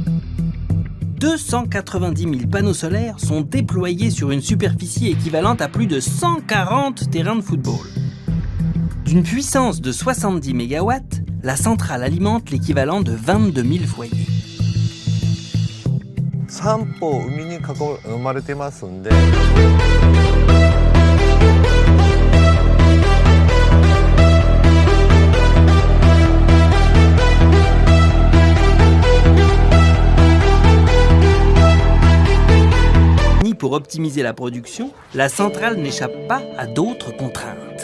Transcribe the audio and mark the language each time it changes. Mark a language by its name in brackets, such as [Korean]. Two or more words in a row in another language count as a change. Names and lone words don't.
[French] 290 000 panneaux solaires sont déployés sur une superficie équivalente à plus de 140 terrains de football. D'une puissance de 70 MW, la centrale alimente l'équivalent de 22 000 foyers. [Japanese] 3 歩海に囲まれてますんで。 [French] Pour optimiser la production, la centrale n'échappe pas à d'autres contraintes.